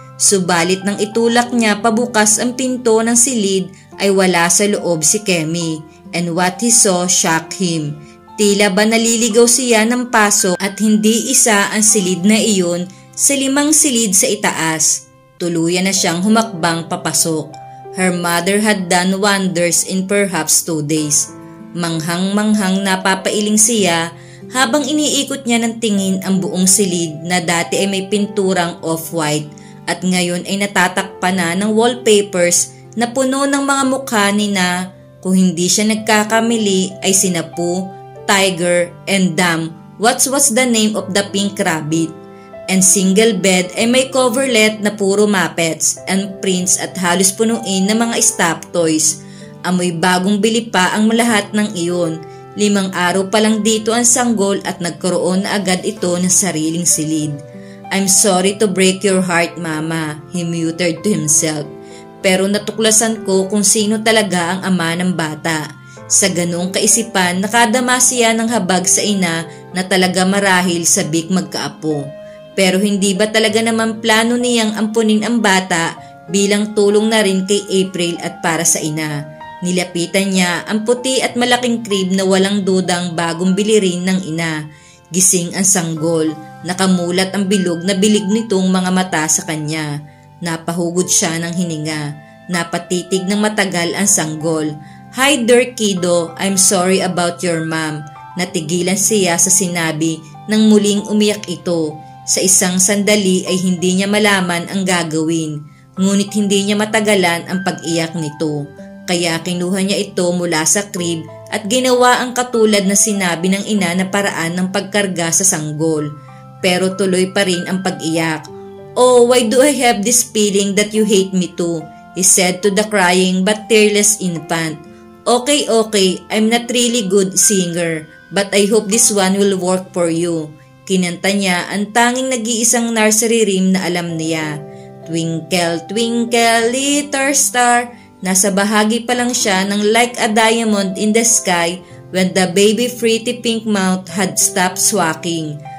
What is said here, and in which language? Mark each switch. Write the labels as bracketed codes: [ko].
[tl] Subalit nang itulak niya pabukas ang pinto ng silid ay wala sa loob si Kemi, [en] and what he saw shocked him. [tl] Tila ba naliligaw siya ng pasok at hindi isa ang silid na iyon sa 5 silid sa itaas. Tuluyan na siyang humakbang papasok. [en] Her mother had done wonders in perhaps 2 days. [tl] Manghang-manghang napapailing siya habang iniikot niya ng tingin ang buong silid na dati ay may pinturang off-white at ngayon ay natatakpan na ng wallpapers na puno ng mga mukha ni na, kung hindi siya nagkakamili, ay sina Pooh, Tiger, and Dam. [en] What's the name of the pink rabbit? [tl] And single bed ay may coverlet na puro Muppets and prints at halos punuin ng mga stuffed toys. Amoy bagong bili pa ang lahat ng iyon. 5 araw pa lang dito ang sanggol at nagkaroon na agad ito ng sariling silid. [en] I'm sorry to break your heart, Mama, he muttered to himself. [tl] Pero natuklasan ko kung sino talaga ang ama ng bata. Sa ganong kaisipan, nakadama siya ng habag sa ina na talaga marahil sabik magkaapo. Pero hindi ba talaga naman plano niyang ampunin ang bata bilang tulong na rin kay April at para sa ina? Nilapitan niya ang puti at malaking crib na walang dudang bagong bili rin ng ina. Gising ang sanggol. Nakamulat ang bilog na bilig nitong mga mata sa kanya. Napahugod siya ng hininga. Napatitig ng matagal ang sanggol. [en] Hi there, kiddo. I'm sorry about your mom. [tl] Natigilan siya sa sinabi nang muling umiyak ito. Sa isang sandali ay hindi niya malaman ang gagawin. Ngunit hindi niya matagalan ang pag-iyak nito. Kaya kinuha niya ito mula sa crib at ginawa ang katulad na sinabi ng ina na paraan ng pagkarga sa sanggol. Pero tuloy pa rin ang pag-iyak. [en] Oh, why do I have this feeling that you hate me too? He said to the crying but tearless infant. Okay, I'm not really good singer, but I hope this one will work for you. [tl] Kinanta niya ang tanging nag-iisang nursery rhyme na alam niya. [en] Twinkle, twinkle, little star. [tl] Nasa bahagi pa lang siya ng [en] like a diamond in the sky when the baby pretty pink mouth had stopped swacking.